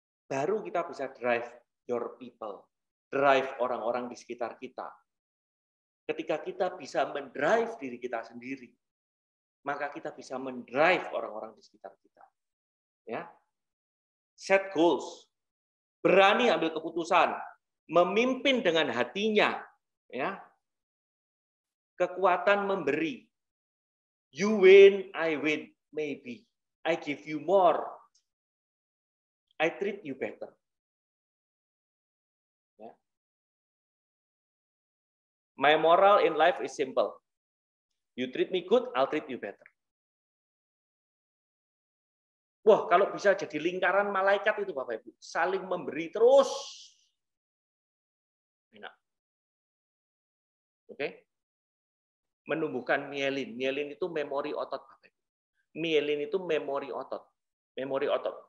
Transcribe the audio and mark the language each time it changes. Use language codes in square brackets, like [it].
[id] Baru kita bisa [en] drive your people. [id] Drive orang-orang di sekitar kita. Ketika kita bisa mendrive diri kita sendiri, maka kita bisa mendrive orang-orang di sekitar kita. Ya. [en] Set goals. [id] Berani ambil keputusan, memimpin dengan hatinya, ya. Kekuatan memberi. [en] You win, I win, maybe. I give you more. I treat you better. [id] Ya. [en] My moral in life is simple. You treat me good, I'll treat you better. [id] Wah, kalau bisa jadi lingkaran malaikat itu Bapak Ibu, saling memberi terus. Enak. Oke? Menumbuhkan mielin. Mielin itu memori otot Bapak Ibu. Mielin itu memori otot. Memori otot.